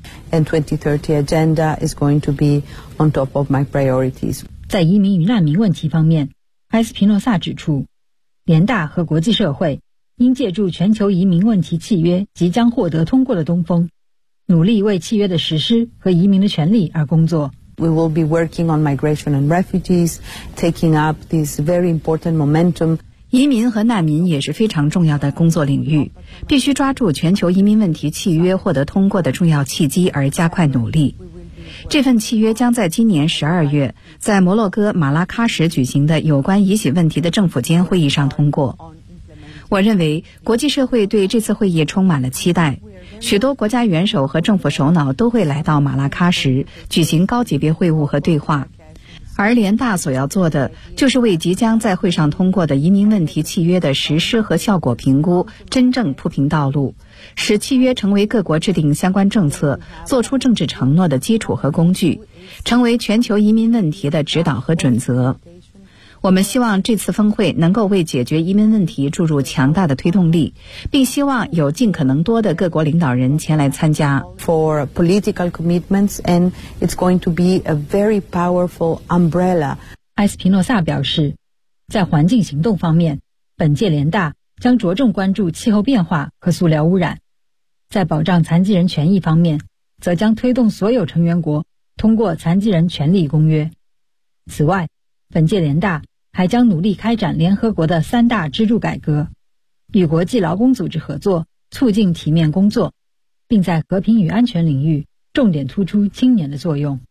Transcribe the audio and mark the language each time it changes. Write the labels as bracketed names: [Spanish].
[English] And 2030 agenda is going to be on top of my priorities. [Chinese] 在移民与难民问题方面，埃斯皮诺萨指出，联大和国际社会应借助全球移民问题契约即将获得通过的东风，努力为契约的实施和移民的权利而工作。 [English] We will be working on migration and refugees, taking up this very important momentum. [Chinese] 移民和难民也是非常重要的工作领域，必须抓住全球移民问题契约获得通过的重要契机而加快努力。这份契约将在今年12月在摩洛哥马拉喀什举行的有关移徙问题的政府间会议上通过。我认为国际社会对这次会议充满了期待，许多国家元首和政府首脑都会来到马拉喀什举行高级别会晤和对话，而联大所要做的就是为即将在会上通过的移民问题契约的实施和效果评估真正铺平道路，使契约成为各国制定相关政策、做出政治承诺的基础和工具，成为全球移民问题的指导和准则。我们希望这次峰会能够为解决移民问题注入强大的推动力，并希望有尽可能多的各国领导人前来参加。 [English] For political commitments, and it's going to be a very powerful umbrella. [Chinese] 埃斯皮诺萨表示，在环境行动方面，本届联大将着重关注气候变化和塑料污染；在保障残疾人权益方面，则将推动所有成员国通过残疾人权利公约。此外，本届联大还将努力开展联合国的三大支柱改革，与国际劳工组织合作，促进体面工作，并在和平与安全领域重点突出青年的作用。